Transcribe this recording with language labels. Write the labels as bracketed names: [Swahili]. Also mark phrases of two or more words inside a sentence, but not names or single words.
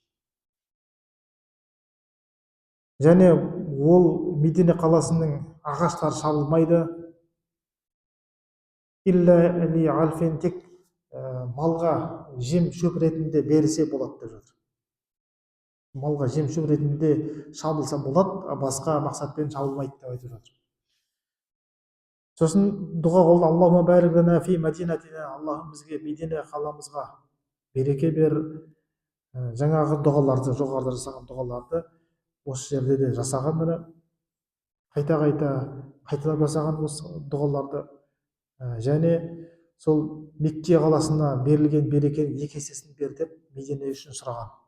[Kazakh] Және ол Медина қаласының ағаштары шабылмайды, тек малға жем шөп ретінде берілсе болады деп жатыр. Малға жем шөп ретінде шабылса болады, басқа мақсатпен шабылмайды деп айтып жатыр. Сосын дұға қылды: [Arabic] اللهم بارك لنا في مدينتنا, [Kazakh] Аллахым бізге Медина қаламызға береке бер. Жаңағы дұғаларды, жоғарыда жасаған дұғаларды осы жерде де жасаған, міне қайталап жасаған осы дұғаларды. Және сол Мекке қаласына берілген берекенің екі есесін бер деп Медина үшін сұраған.